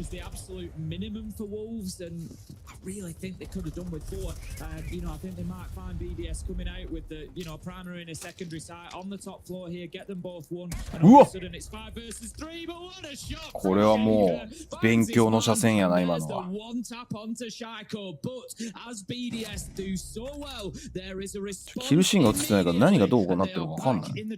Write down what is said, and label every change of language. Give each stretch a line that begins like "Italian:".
English: was the absolute minimum for Wolves, and I really think they could have done with 4. You know, I think they might find BDS coming out with the primary and a secondary side on the top floor here, get them both one, and all of a sudden it's 5 versus 3. But what a shot!
Japanese: これはもう勉強の車線やな今のは。
English: One tap onto Shaiko, but as BDS do so well, there is a response.
Japanese: キルシーンが映ってないから何がどうなってるか分かんない。